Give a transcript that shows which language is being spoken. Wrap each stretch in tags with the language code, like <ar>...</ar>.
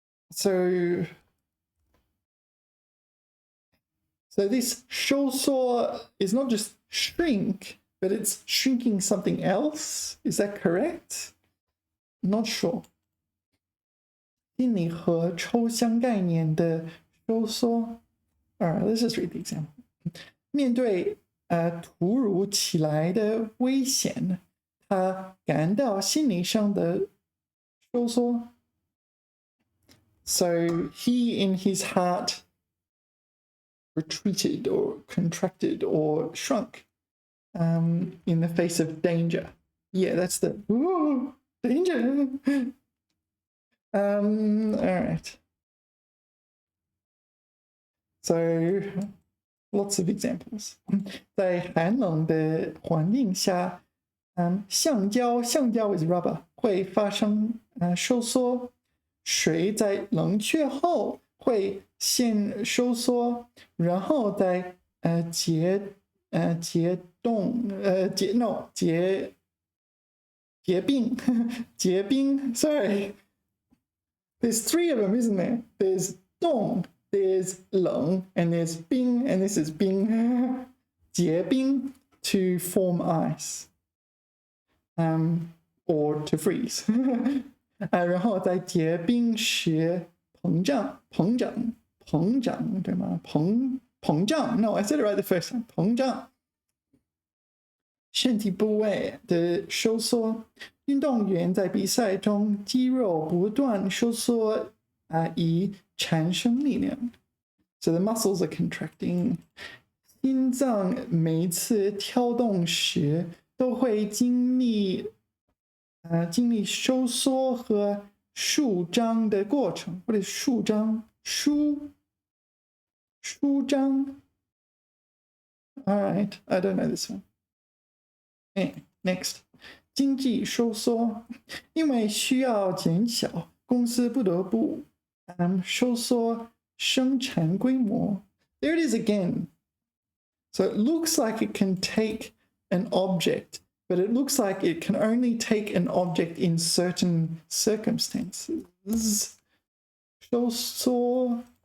<en>So this 收缩 is not just shrink, but it's shrinking something else. Is that correct? Not sure.</en> <zh>心理和抽象概念的收缩。</zh> <en>Alright, let's just read the example.</en> <zh>面对突如其来的危险，他感到心理上的收缩。</zh> <en>So he in his heart retreated or contracted or shrunk in the face of danger. Yeah, that's the danger. All right. So lots of examples.</en> <zh>在寒冷的环境下，橡胶</zh> <en>is rubber</en> <zh>会发生收缩。水在冷却后会先收缩，然后再结冰</zh> <en>Sorry, there's three of them, isn't there?</en> <zh>There's 冻, there's 冷, and there's 冰, and this is 冰结冰 to form ice, or to freeze. 然后在结冰时膨胀，对吗？</zh> <en>膨胀 No, I said it right the first time.</en> <zh>膨胀。身体部位的收缩，运动员在比赛中肌肉不断收缩以产生力量。</zh> <en>So the muscles are contracting.</en> <zh>心脏每次跳动时都会经历收缩和舒张的过程。</zh> <en>What is 舒张？舒张。 All right, I don't know this one.</en> <zh>Next, 经济收缩，因为需要减小，公司不得不收缩生产规模。</zh> <en>There it is again. So it looks like it can take an object, but it looks like it can only take an object in certain circumstances.</en> <zh>收缩。</zh>